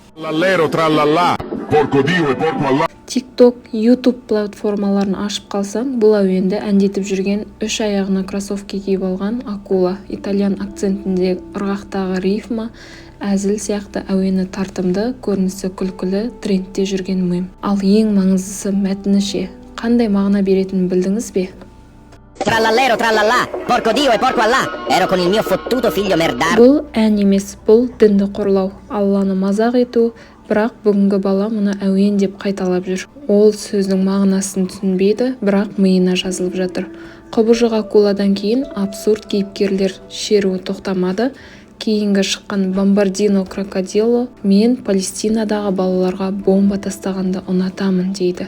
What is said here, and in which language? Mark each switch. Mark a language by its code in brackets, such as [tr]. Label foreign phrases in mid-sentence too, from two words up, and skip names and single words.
[kk] TikTok, YouTube платформаларын ашып қалсаң, бұл әуенді әндетіп жүрген үш аяғына кроссовки киіп алған акула, итальян акцентінде ырғақтағы рифма, әзіл сияқты әуені тартымды, көрінісі күлкілі, трендте жүрген мем. Ал ең маңыздысы мәтіні ше. Қандай мағына беретінін білдіңіз бе? [it] Trallallero trallallà, porco Dio e porco Allah, ero con il mio fottuto figlio merdardo. [kk] Бұл ән емес, бұл дінді қорлау, Алланы мазақ ету, бірақ бүгінгі бала мұны әуен деп қайталап жүр. Ол сөздің мағынасын түсінбейді, бірақ миына жазылып жатыр. Құбыжық акуладан кейін абсурд кейіпкерлер шеруі тоқтамады. Кейінгі шыққан Бомбардино Крокодило мен Палестинадағы балаларға бомба тастағанды ұнатамын дейді.